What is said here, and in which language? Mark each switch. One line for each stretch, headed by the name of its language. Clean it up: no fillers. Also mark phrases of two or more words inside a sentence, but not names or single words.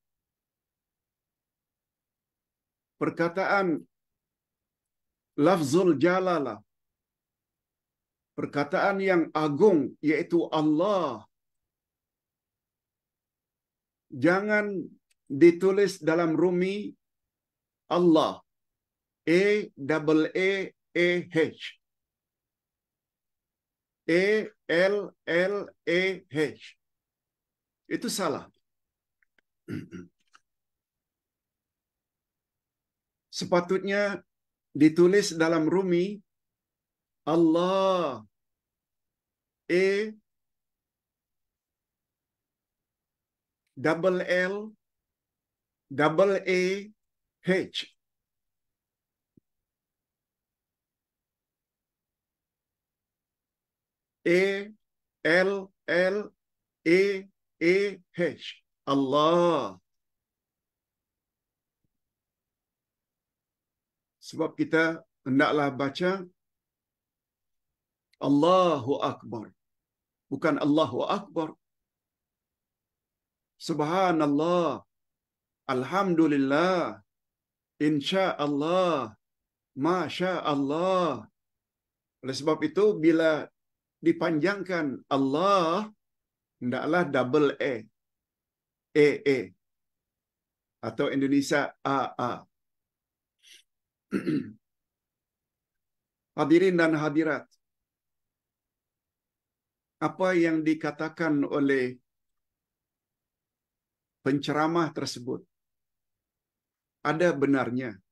Malay: perkataan
Arabic: لفظ الجلالة,
Malay: perkataan yang agung yaitu Allah, jangan ditulis dalam rumi Allah,
English: A-double-A-A-H, A-L-L-A-H.
Malay: Itu salah. Sepatutnya ditulis dalam rumi Allah,
English: A double L double A H. A L L A A H.
Malay: Allah. Sebab kita hendaklah baca
Arabic: الله أكبر,
Malay: bukan
Arabic: الله أكبر. سبحان الله، الحمد لله، إن شاء الله، ما شاء الله.
Malay: Oleh sebab itu, bila dipanjangkan Allah, hendaklah
English: double A,
Malay: A, atau Indonesia A. Hadirin dan hadirat, apa yang dikatakan oleh penceramah tersebut ada benarnya.